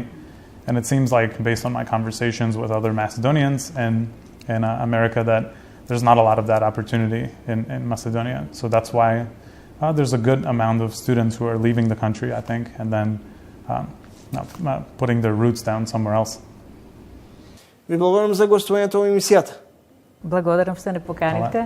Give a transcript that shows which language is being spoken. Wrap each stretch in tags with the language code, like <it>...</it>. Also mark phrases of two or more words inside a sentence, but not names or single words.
<en>And it seems like, based on my conversations with other Macedonians in America, that there's not a lot of that opportunity in Macedonia. So that's why there's a good amount of students who are leaving the country, I think, and then putting their roots down somewhere else.</en> <mk>Ви благодарам за гостувањето во емисијата. Благодарам што не поканивте.</mk>